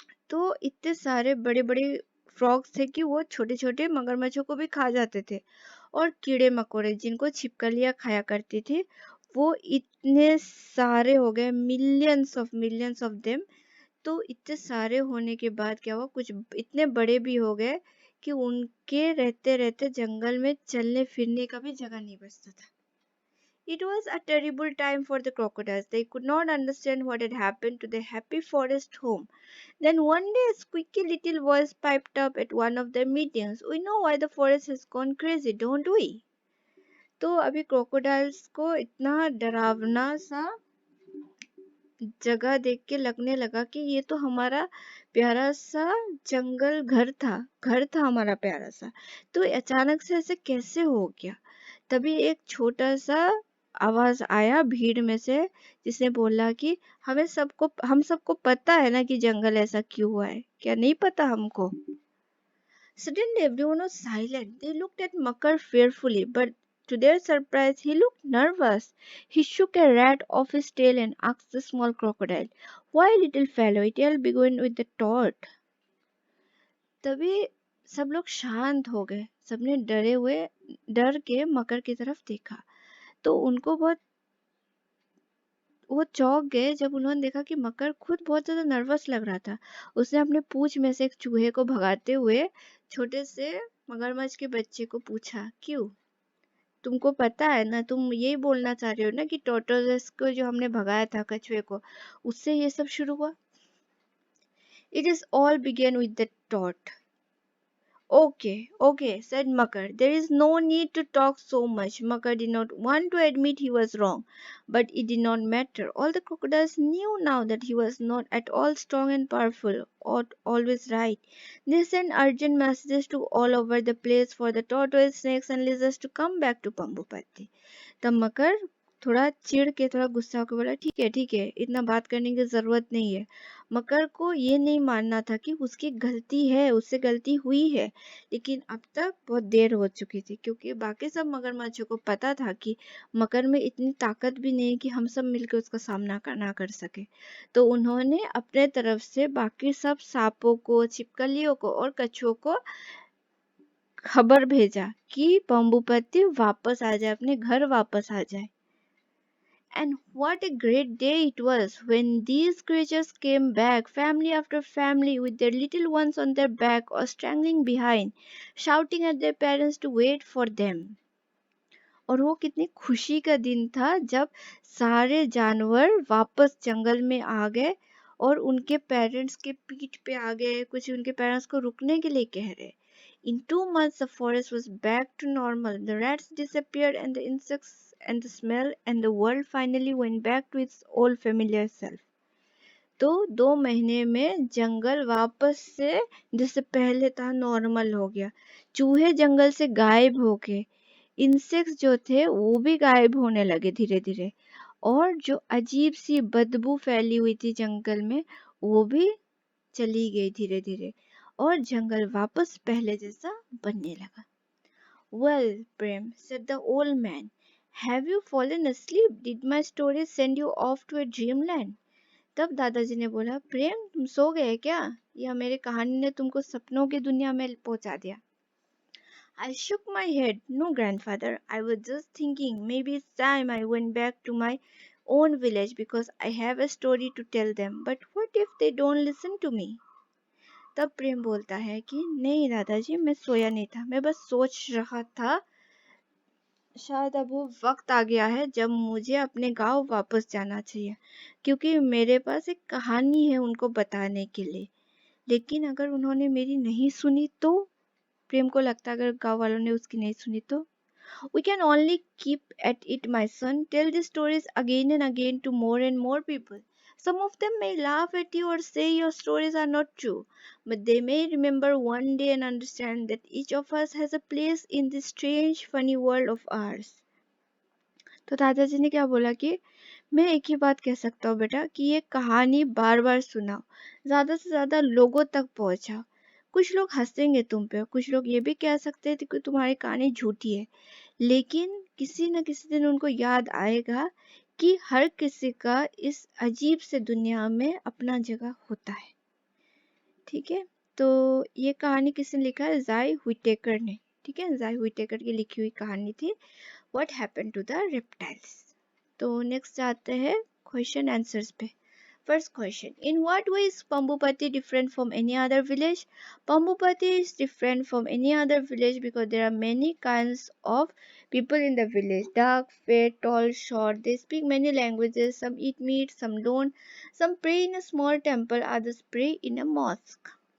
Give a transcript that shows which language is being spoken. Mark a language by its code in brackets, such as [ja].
[hi] तो इतने सारे बड़े बड़े फ्रॉग्स थे कि वो छोटे छोटे मगरमच्छों को भी खा जाते थे, और कीड़े मकोड़े जिनको छिपकलियां खाया करती थी वो इतने सारे हो गए, [en] Millions of them. [hi] तो इतने सारे होने के बाद क्या हुआ, कुछ इतने बड़े भी हो गए कि उनके रहते रहते जंगल में चलने फिरने का भी जगह नहीं बचता था। [en] It was a terrible time for the crocodiles. They could not understand what had happened to their happy forest home. Then one day a squeaky little voice piped up at one of their meetings. "We know why the forest has gone crazy, don't we?" [hi] तो अभी crocodiles को इतना डरावना सा जगह देख के लगने लगा कि ये तो हमारा प्यारा सा जंगल घर था हमारा प्यारा सा, तो अचानक से ऐसे कैसे हो गया। तभी एक छोटा सा आवाज आया भीड़ में से, जिसने बोला कि हम सबको पता है ना कि जंगल ऐसा क्यों हुआ है, क्या नहीं पता हमको? [en] Suddenly everyone was silent. They looked at Makar fearfully, but to their surprise, he looked nervous. He shook a rat off his tail and asked the small crocodile, "Why, little fellow, it all began with the thought." [hi] तभी सब लोग शांत हो गए. सबने डर के मकर की तरफ देखा. तो उनको बहुत वो चौंक गए जब उन्होंने देखा कि मकर खुद बहुत ज्यादा नर्वस लग रहा था. उसने अपने पूंछ में से एक चूहे को भगाते हुए छोटे से मगरमच्छ के बच्चे को पूछा, क्यों? तुमको पता है ना, तुम यही बोलना चाह रहे हो ना कि टोटोलस को जो हमने भगाया था, कछुए को, उससे ये सब शुरू हुआ. [en] It is all began with the thought. Okay, okay, said Makar. There is no need to talk so much. Makar did not want to admit he was wrong, but it did not matter. All the crocodiles knew now that he was not at all strong and powerful, or always right. They sent urgent messages to all over the place for the tortoise, snakes, and lizards to come back to Pambupati. [hi] तब मकर थोड़ा चिढ़ के, थोड़ा गुस्सा होकर बोला, ठीक है, इतना बात करने की जरूरत नहीं है. मकर को ये नहीं मानना था कि उसकी गलती है, उससे गलती हुई है, लेकिन अब तक बहुत देर हो चुकी थी, क्योंकि बाकी सब मगरमच्छों को पता था कि मकर में इतनी ताकत भी नहीं कि हम सब मिलकर उसका सामना ना कर सके. तो उन्होंने अपने तरफ से बाकी सब सांपों को, छिपकलियों को और कछुओं को खबर भेजा कि पंबुपति वापस आ जाए, अपने घर वापस आ जाए. [en] And what a great day it was when these creatures came back, family after family, with their little ones on their back or strangling behind, shouting at their parents to wait for them. [hi] और वो कितनी खुशी का दिन था जब सारे जानवर वापस जंगल में आ गए और उनके पेरेंट्स के पीठ पे आ गए, कुछ उनके पेरेंट्स को रुकने के लिए कह रहे. [en] In 2 months, the forest was back to normal. The rats disappeared, and the insects, and the smell, and the world finally went back to its old familiar self. [hi] तो 2 महीने में जंगल वापस से जैसे पहले था नॉर्मल हो गया. चूहे जंगल से गायब हो गए. इंसेक्ट्स जो थे वो भी गायब होने लगे धीरे धीरे. और जो अजीब सी बदबू फैली हुई थी जंगल में, वो भी चली गई धीरे धीरे. और जंगल वापस पहले जैसा बनने लगा. [en] Well, Prem, said the old man, have you fallen asleep? Did my story send you off to a dreamland? [hi] तब दादाजी ने बोला, प्रेम, तुम सो गए क्या, या मेरी कहानी ने तुमको सपनों की दुनिया में पहुंचा दिया? [en] I shook my head. No, grandfather. I was just thinking maybe it's time I went back to my own village because I have a story to tell them. But what if they don't listen to me? [hi] तब प्रेम बोलता है कि नहीं दादाजी, मैं सोया नहीं था, मैं बस सोच रहा था शायद अब वो वक्त आ गया है जब मुझे अपने गांव वापस जाना चाहिए, क्योंकि मेरे पास एक कहानी है उनको बताने के लिए. लेकिन अगर उन्होंने मेरी नहीं सुनी तो? प्रेम को लगता अगर गांव वालों ने उसकी नहीं सुनी तो? [en] We can only keep at it, my son. Tell the stories again and again to more and more people. Some of them may laugh at you or say your stories are not true, but they may remember one day and understand that each of us has a place in this strange, funny world of ours. [hi] तो दादाजी ने क्या बोला कि मैं एक ही बात कह सकता हूँ बेटा, कि ये कहानी बार बार सुनाओ, ज्यादा से ज्यादा लोगों तक पहुंचाओ. कुछ लोग हंसेंगे तुम पे, कुछ लोग ये भी कह सकते हैं कि तुम्हारी कहानी झूठी है, लेकिन किसी न किसी दिन उनको याद आएगा कि हर किसी का इस अजीब से दुनिया में अपना जगह होता है. ठीक है, तो ये कहानी किसने लिखा है? जाई हुइटेकर ने. ठीक है, जाई हुइटेकर की लिखी हुई कहानी थी [en] What happened to the reptiles. [hi] तो नेक्स्ट आते हैं क्वेश्चन आंसर्स पे. [en] First question. In what way is Pambupati different from any other village? Pambupati is different from any other village because there are many kinds of people in the village. Dark, fair, tall, short. They speak many languages. Some eat meat, some don't. Some pray in a small temple, others pray in a mosque.